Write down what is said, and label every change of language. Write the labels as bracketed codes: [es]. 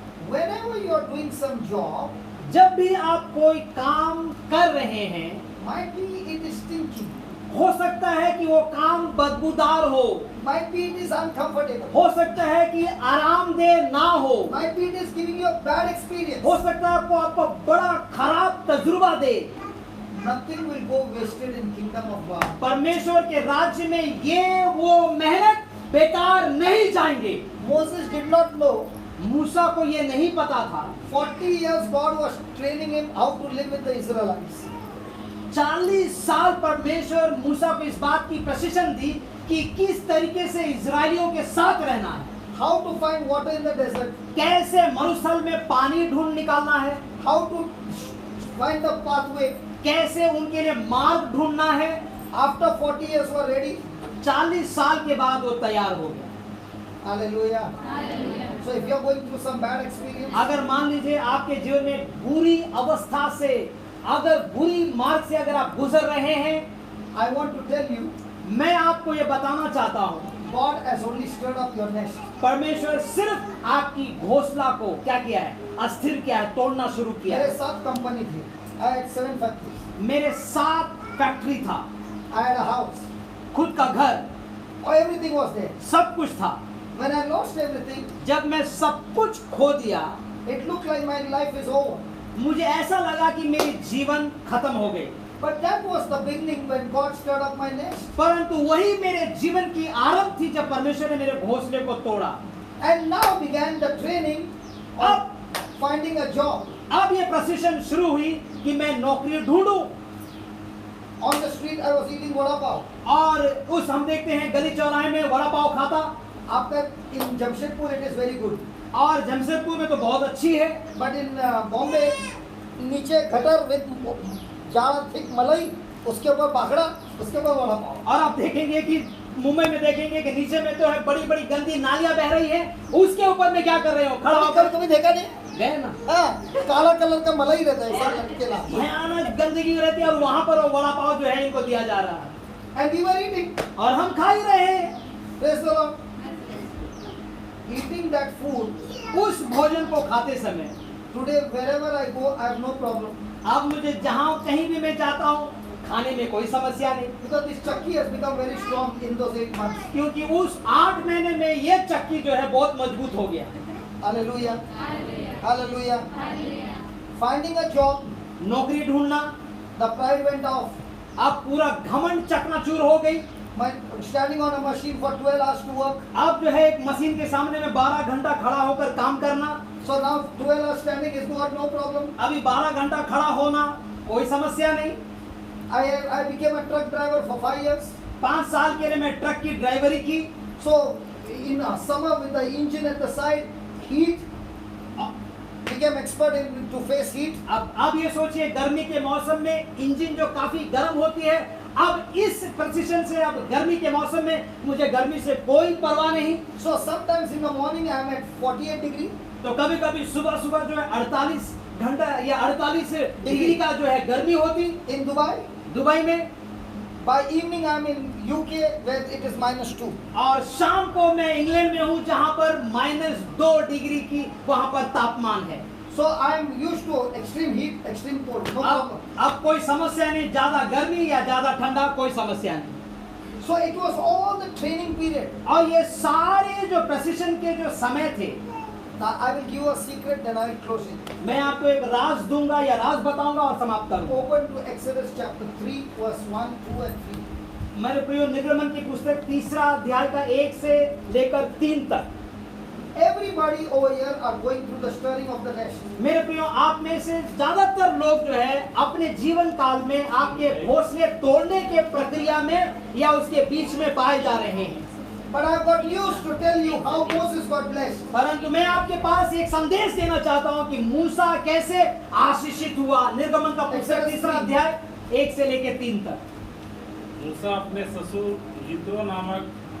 [en] Whenever you are doing some job, [hi] जब भी आप कोई काम कर रहे हैं, [en] might be it is stinky, [hi] हो सकता है कि वो काम बदबूदार हो, [en] might be it is uncomfortable, [hi] हो सकता है कि आरामदेह ना हो, [en] might be it is giving you a bad experience. [hi] हो सकता है आपको बड़ा खराब तजुर्बा दे। [en] Nothing will go wasted in kingdom of God. [hi] परमेश्वर के राज्य में ये वो मेहनत बेकार नहीं जाएंगे। [en] Moses did not know. [hi] मूसा को ये नहीं पता था। [en] 40 years God was training him how to live with the Israelites. [hi] 40 साल परमेश्वर मूसा को इस बात की प्रशिक्षण दी कि किस तरीके से इजरायलियों के साथ रहना है, [en] How to find water in the desert. [hi] कैसे मरुस्थल में पानी ढूंढ निकालना है, [en] How to find the pathway. [hi] कैसे उनके लिए मार्ग ढूंढना है। [en] After 40 years were ready. [hi] 40 साल के बाद वो तैयार हो गया। [en] Hallelujah. So if you are going through some bad experience, [hi] अगर मान लीजिए आपके जीवन में बुरी अवस्था से, अगर बुरी मार्ग से अगर आप गुजर रहे हैं, [en] I want to tell you, [hi] मैं आपको ये बताना चाहता हूँ, [en] God has only stirred up your nest. [hi] परमेश्वर सिर्फ आपकी घोंसला को क्या किया है, अस्थिर किया है, तोड़ना शुरू किया मेरे है। 7 कंपनी थी. [en] I had 7 factories. [hi] मेरे 7 फैक्ट्री था, [en] I had a house. [hi] खुद का घर, [en] Oh, everything was there. [hi] सब कुछ था। [en] When I lost everything, [hi] जब मैं सब कुछ खो दिया, [en] it looked like my life is over. [hi] मुझे ऐसा लगा कि मेरी जीवन खत्म हो गई। [en] But that was the beginning when God stirred up my nest. [hi] परंतु वही मेरे जीवन की आरंभ थी जब परमेश्वर ने मेरे घोंसले को तोड़ा। [en] And now began the training of finding a job. [hi] अब ये प्रशिक्षण शुरू हुई कि मैं नौकरी ढूंढूं। [en] On the street, I was eating vada pav. [hi] और उस हम देखते हैं गली चौराहे में वड़ा पाव खाता, [en] After in Jamshedpur, it is very good. [hi] और जमशेदपुर में तो बहुत अच्छी है, [en] But in Bombay, [hi] नीचे गटर [en] with [hi] ज़्यादा [en] thick [hi] मलाई, उसके ऊपर बाखड़ा, उसके ऊपर वड़ा पाव. और आप देखेंगे कि मुंबई में देखेंगे कि नीचे में तो है बड़ी बड़ी गंदी नालियां बह रही है, उसके ऊपर में क्या कर रहे हो, खड़ा होकर कभी देखा नहीं? गए ना, हाँ, काला कलर का मलाई रहता है सर लटकेला. भयानक गंदगी रहती है और वहां पर वो वड़ा पाव जो है इनको दिया जा रहा है [en] And we were eating. [hi] और हम खा ही रहे हैं। [en] Praise the Lord. Eating that food. [hi] उस भोजन को खाते समय [en] Today, wherever I go, I have no problem. [hi] अब मुझे जहां कहीं भी मैं जाता हूँ खाने में कोई समस्या नहीं, [en] Because this chakki has become very strong in those 8 months. [hi] क्योंकि उस 8 महीने में ये चक्की जो है बहुत मजबूत हो गया। [en] Hallelujah. Hallelujah. Finding a job, [hi] नौकरी ढूंढना, [en] the pride went off. [hi] अब पूरा घमंड चकनाचूर हो गई। [en] My standing on a machine for 12 hours to work. [hi] अब जो है एक मशीन के सामने में 12 घंटा खड़ा होकर काम करना, [en] So now 12 hours standing is not no problem. [hi] अभी 12 घंटा खड़ा होना कोई समस्या नहीं। [en] I became a truck driver for 5 years. [hi] 5 साल के लिए मैं ट्रक की ड्राइवरी की। [en] So in summer with the engine at the side, heat, became expert in to face heat. [hi] अब ये सोचिए गर्मी के मौसम में इंजन जो काफी गर्म होती है, अब इस प्रशिक्षण से अब गर्मी के मौसम में मुझे गर्मी से कोई परवाह नहीं। [en] So sometimes in the morning I am at 48 degree. [hi] तो कभी कभी सुबह सुबह जो है 48 घंटा या 48 डिग्री का जो है गर्मी होती [en] In Dubai. [hi] दुबई में, [en] By evening I am in UK where it is -2. [hi] और शाम को मैं इंग्लैंड में हूँ जहाँ पर -2 डिग्री की वहाँ पर तापमान है। [en] So I am used to extreme heat, extreme cold. No problem. [hi] अब कोई समस्या नहीं, ज्यादा गर्मी या ज्यादा ठंडा कोई समस्या नहीं। [en] So it was all the training period. [hi] और ये सारे जो प्रशिक्षण के जो समय थे, [en] Now I will give you a secret, then I will close it. [hi] मैं आपको एक राज दूंगा या राज बताऊंगा और समाप्त करूंगा। [en] Open to Exodus chapter 3, verse 1, 2 and 3. [hi] मेरे प्रियो, निर्गमन की पुस्तक 3रा अध्याय का 1 से लेकर 3 तक। [en] Everybody over here are going through the stirring of the nest. [hi] मेरे प्रियो, आप में से ज्यादातर लोग जो है अपने जीवन काल में आपके घोंसले तोड़ने के प्रक्रिया में या उसके बीच में पाए जा रहे हैं। [en] But I have got news to tell you how Moses got blessed. [hi] परंतु मैं आपके पास एक संदेश देना चाहता हूं कि मूसा कैसे आशीषित हुआ। निर्गमन का पुस्तक 3रा अध्याय 1 से लेकर 3 तक। मूसा अपने ससुर यित्रो नामक